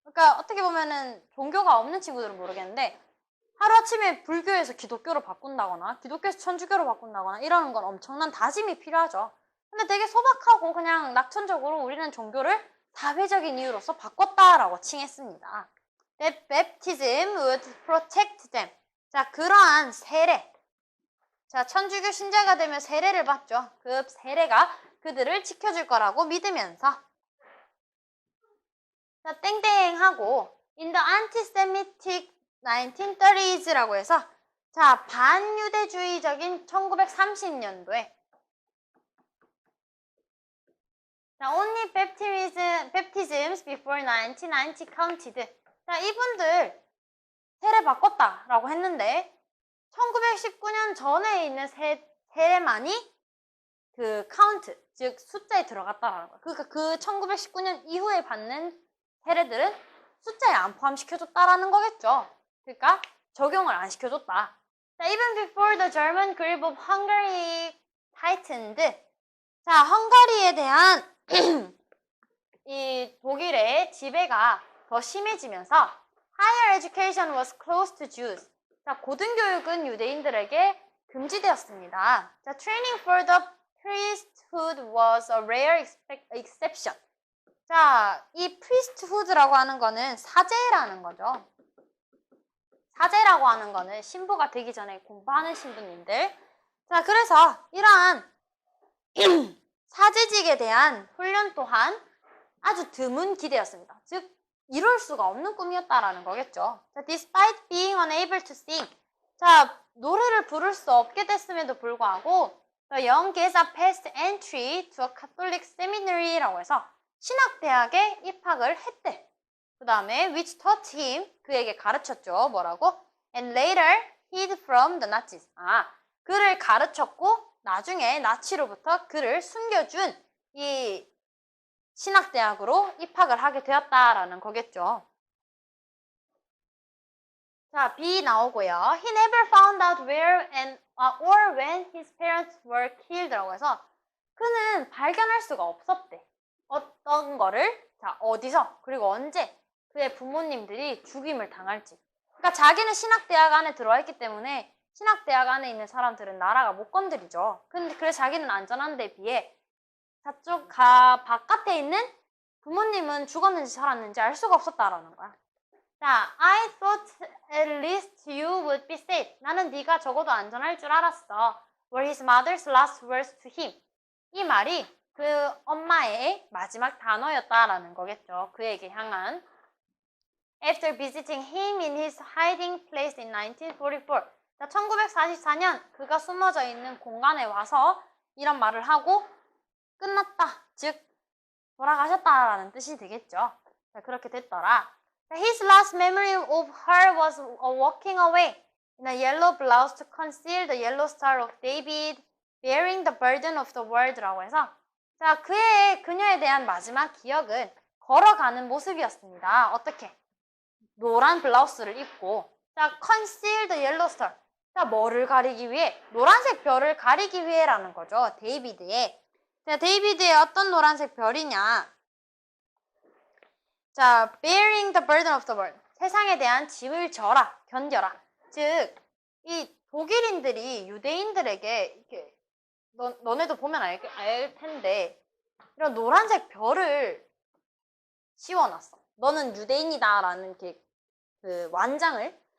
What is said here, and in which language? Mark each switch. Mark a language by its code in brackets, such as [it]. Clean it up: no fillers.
[ko] 그러니까 어떻게 보면은 종교가 없는 친구들은 모르겠는데 하루아침에 불교에서 기독교로 바꾼다거나 기독교에서 천주교로 바꾼다거나 이러는 건 엄청난 다짐이 필요하죠. 근데 되게 소박하고 그냥 낙천적으로 우리는 종교를 사회적인 이유로서 바꿨다라고 칭했습니다. [en] That baptism would protect them. [ko] 자, 그러한 세례. 자, 천주교 신자가 되면 세례를 받죠. 그 세례가 그들을 지켜줄 거라고 믿으면서 자, 땡땡하고 [en] in the anti-Semitic 1930s [ko] 라고 해서 자, 반유대주의적인 1930년도에 자, [en] only baptisms before 1990 counted. [ko] 자, 이분들 세례 바꿨다라고 했는데 1919년 전에 있는 세례만이 그 카운트, 즉 숫자에 들어갔다라는 거야. 그러니까 그 1919년 이후에 받는 세례들은 숫자에 안 포함시켜줬다라는 거겠죠. 그러니까 적용을 안 시켜줬다. [en] 자, even before the German grip of Hungary tightened. 자, [ko] 헝가리에 대한 이 독일의 지배가 더 심해지면서 [en] higher education was closed to Jews. [ko] 자, 고등교육은 유대인들에게 금지되었습니다. [en] 자, training for the priesthood was a rare exception. [ko] 자, 이 priesthood라고 하는 거는 사제라는 거죠. 사제라고 하는 거는 신부가 되기 전에 공부하는 신부님들. 자, 그래서 이러한 사제직에 대한 훈련 또한 아주 드문 기대였습니다. 즉, 이룰 수가 없는 꿈이었다라는 거겠죠. [en] 자, despite being unable to sing. [ko] 자, 노래를 부를 수 없게 됐음에도 불구하고 [en] the young Geza passed entry to a Catholic seminary [ko] 라고 해서 신학대학에 입학을 했대. 그 다음에 [en] which taught him, [ko] 그에게 가르쳤죠. 뭐라고? [en] And later hid from the Nazis. [ko] 그를 가르쳤고 나중에 나치로부터 그를 숨겨준 이 신학대학으로 입학을 하게 되었다라는 거겠죠. 자, B 나오고요. [en] He never found out where or when his parents were killed라고 해서 [ko] 그는 발견할 수가 없었대. 어떤 거를? 자, 어디서? 그리고 언제 그의 부모님들이 죽임을 당할지. 그러니까 자기는 신학대학 안에 들어와 있기 때문에 신학대학 안에 있는 사람들은 나라가 못 건드리죠. 근데 그래서 자기는 안전한 데 비해 저쪽 바깥에 있는 부모님은 죽었는지 살았는지 알 수가 없었다라는 거야. [en] 자, I thought at least you would be safe. [ko] 나는 네가 적어도 안전할 줄 알았어. [en] Were his mother's last words to him. [ko] 이 말이 그 엄마의 마지막 단어였다라는 거겠죠. 그에게 향한. [en] After visiting him in his hiding place in 1944. [ko] 자, 1944년 그가 숨어져 있는 공간에 와서 이런 말을 하고 끝났다. 즉, 돌아가셨다라는 뜻이 되겠죠. 자, 그렇게 됐더라. [en] His last memory of her was walking away in a yellow blouse to conceal the yellow star of David, bearing the burden of the world라고 해서 자, [ko] 그녀에 대한 마지막 기억은 걸어가는 모습이었습니다. 어떻게? 노란 블라우스를 입고 자, [en] conceal the yellow star. [ko] 자, 뭐를 가리기 위해? 노란색 별을 가리기 위해라는 거죠. 데이비드의. 자, 데이비드의 어떤 노란색 별이냐? [en] 자, bearing the burden of the world. [ko] 세상에 대한 짐을 져라, 견뎌라. 즉, 이 독일인들이 유대인들에게 이렇게 너네도 보면 알 텐데 이런 노란색 별을 씌워놨어. 너는 유대인이다라는 이렇게 그 완장을.